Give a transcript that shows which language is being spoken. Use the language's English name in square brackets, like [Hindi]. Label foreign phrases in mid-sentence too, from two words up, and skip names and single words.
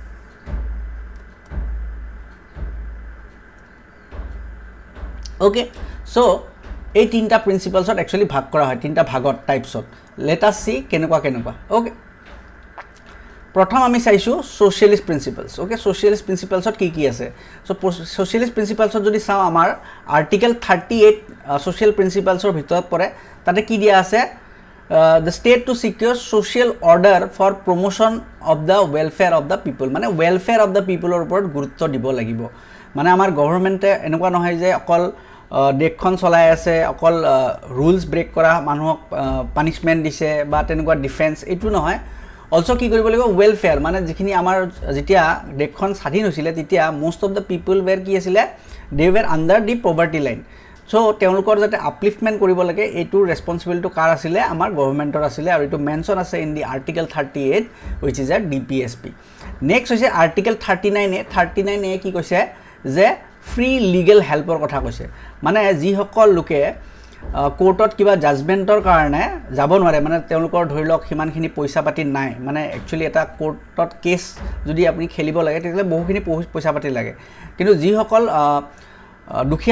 [English] okay so [Assamese] এই তিনটা [English] principlesত actually [Assamese] ভাগ কৰা হয় তিনটা ভাগত [English] typesত let us see [Assamese] কেনেকুৱা ওকে প্ৰথম আমি চাইছো [English] socialist principles okay socialist principlesত [Assamese] কি আছে [English] so socialist principlesত [Assamese] যদি চাও আমাৰ [English] article 38 social principlesৰ [Assamese] ভিতৰত পৰে তাতে কি দিয়া আছে [English] the state to secure social order for promotion of the welfare of the people [Assamese] মানে [English] welfare of the people [Assamese] ৰ ওপৰত গুৰুত্ব দিব লাগিব মানে আমাৰ গভৰ্নমেন্টে এনেকুৱা নহয় যে অকল দেশখন চলাই আছে অকল [English] rules break [Assamese] কৰা মানুহক পানিশমেন্ট দিছে বা তেনেকুৱা ডিফেন্স এটো নহয় Also কি কৰিব লাগিব ওয়েলফেয়ার মানে যিখিনি আমাৰ যেতিয়া দেশখন স্বাধীন হৈছিল তেতিয়া [English] most of the people were [Assamese] কি আছিল [English] they were under the poverty line so [Assamese] তেওঁলোকৰ যাতে আপলিফমেন্ট কৰিব লাগে এটো ৰেসপন্সিবিলিটি কাৰ আছিল আমাৰ গভৰ্নমেন্টৰ আছিল আৰু এটো মেনশন আছে [English] in the article 38 which is a DPSP [Assamese] নেক্সট হৈছে আৰ্টিকেল 39 এ কি কৈছে যে [English] free legal helpৰ [Assamese] কথা কৈছে মানে যিসকল লোকে কোৰ্টত কিবা জাজমেণ্টৰ কাৰণে যাব নোৱাৰে মানে তেওঁলোকৰ ধৰি লওক সিমানখিনি পইচা পাতি নাই মানে একচুৱেলি এটা কোৰ্টত কেছ যদি আপুনি খেলিব লাগে তেতিয়াহ'লে বহুখিনি পইচা পাতি লাগে কিন্তু যিসকল দুখীয়া